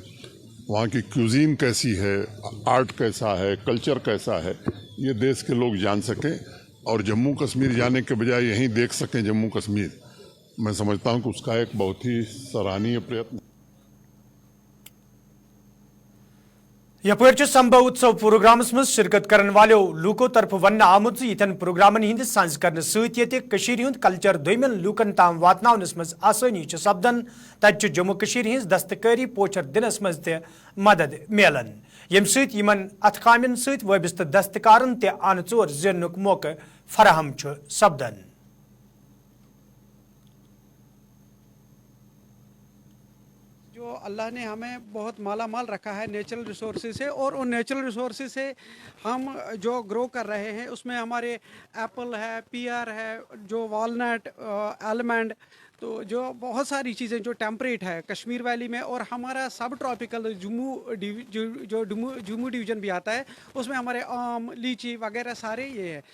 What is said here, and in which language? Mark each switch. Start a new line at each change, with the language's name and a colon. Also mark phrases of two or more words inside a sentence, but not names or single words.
Hindi: वहाँ की क्यूजीन कैसी है, आर्ट कैसा है, कल्चर कैसा है, ये देश के लोग जान सकें और जम्मू कश्मीर जाने के बजाय यहीं देख सकें जम्मू कश्मीर। मैं समझता हूं कि उसका एक बहुत ही सराहनीय प्रयत्न।
Kashmiri: यपर संभव उत्सव प्रोग्रामस मज शिरकत करने वालों लूकों तरफ वन आमुत यन प्रोग्रामन हंद सांस कर सत कल्चर दोयमन लूकन ताम वातनावनस मज आसानी सपदन तत जम्मू कशीर हंज दस्तकारी पोचर दिनस मज त मदद मिलन यम सत अथ कामन सत वाबस्त दस्तकारन त आन चोर जिनुक मौके फराहम सपदन।
Hindi: जो अल्लाह ने हमें बहुत माला माल रखा है
English: natural resources
Hindi: से, और उन
English: natural resources
Hindi: से हम जो ग्रो कर रहे हैं उसमें हमारे एप्पल है, पीयर है, जो वॉलनट, आलमंड, तो जो बहुत सारी चीज़ें जो टेम्परेट है कश्मीर वैली में, और हमारा
English: sub tropical
Hindi: जो जम्मू डिवीज़न भी आता है उसमें हमारे आम, लीची वगैरह सारे ये है।